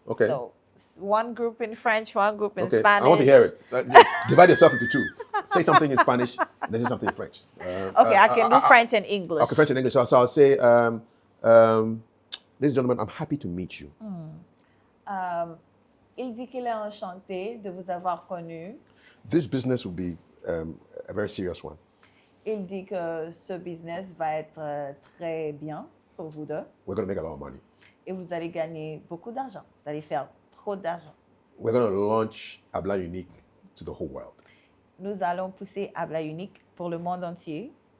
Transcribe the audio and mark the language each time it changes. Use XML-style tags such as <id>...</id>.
<en>Okay. So one group in French, one group in Okay. Spanish. I want to hear it. Divide yourself into 2. Say something in Spanish, and then say something in French. Okay, I can do French and English. Okay, French and English. So I'll say, ladies and gentlemen, I'm happy to meet you.</en> <fr>Il dit qu'il est enchanté de vous avoir connu.</fr> <en>This business will be a very serious one.</en> <fr>Il dit que ce business va être très bien pour vous deux.</fr> <en>We're going to make a lot of money.</en> <fr>Et vous allez gagner beaucoup d'argent. Vous allez faire trop d'argent.</fr> <en>We're going to launch Abbla Unique to the whole world.</en> <fr>Nous allons pousser Abbla Unique pour le monde entier.</fr>